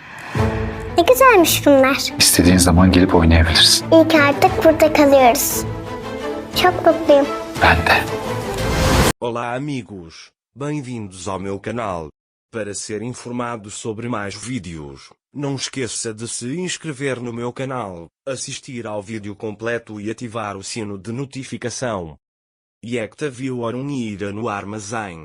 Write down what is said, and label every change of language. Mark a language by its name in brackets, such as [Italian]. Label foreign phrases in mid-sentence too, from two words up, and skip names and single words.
[Turkish] Ne güzelmiş bunlar. İstediğin zaman gelip oynayabilirsin. İyi ki artık burada kalıyoruz. Çok mutluyum. Ben de. [Portuguese] Olá amigos, bem-vindos ao meu canal. Para ser informado sobre mais vídeos, não esqueça de se inscrever no meu canal, assistir ao vídeo completo e ativar o sino de notificação. Yekta viu Orun ir no armazém.